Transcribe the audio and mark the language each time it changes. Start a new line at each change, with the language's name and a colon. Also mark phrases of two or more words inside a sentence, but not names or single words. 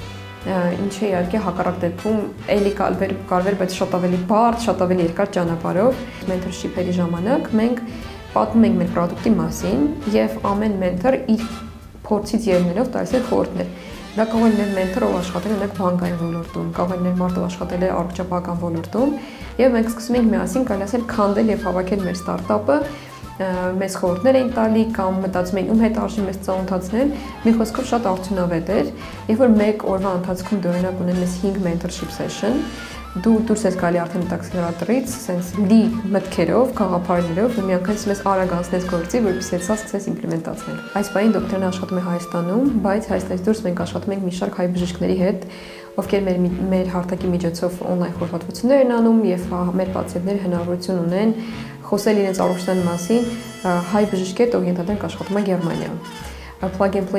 Armenian: ինչը իհարկե հակառակ դեպքում էլի կարվեր, բայց շատ ավելի բարդ, շատ ավելի երկար ճանապարհով մենթորշիփերի ժամանակ մենք պատմում ենք մեր պրոդուկտի մասին եւ ամեն մենթոր իր փորձից ելնելով տալիս է խորհուրդներ։ Դա կարող է լինել մենթոր, ով աշխատել է բանկային ոլորտում, կարող է լինել մարդ, ով աշխատել է առողջապահական ոլորտում, եւ մենք սկսում ենք միասին կարելի ասել քանդել եւ հավաքել մեր ստարտափը, մեզ խորհուրդներ էին տալի կամ մտածում էին ում հետ արժի մեզ ծանոթացնել, մի խոսքով շատ արդյունավետ էր, երբ որ մեկ օրվա ընթացքում դու օրինակ ունեն ես 5
English: mentorship session,
Armenian: դու դուրս ես գալի արդեն ակսելերատորից, sense լի մտքերով, գաղափարներով, ու միանգամից մեզ արագ անցնես գործի, որպեսզի սա սկսես իմպլեմենտացնել։ Այս պահին դոկտորն աշխատում է Հայաստանում, բայց Հայաստանից դուրս մենք աշխատում ենք մի շարք հայ բժիշկների հետ, ովքեր մեր հարթակի միջոցով on-line խորհրդատվություններ են անում եւ մեր պացիենտները հնարավորություն ունեն խոսել իրենց առողջության մասին հայ բժիշկի հետ, ով ենթադրենք աշխատում է Գերմանիայում։ Plug and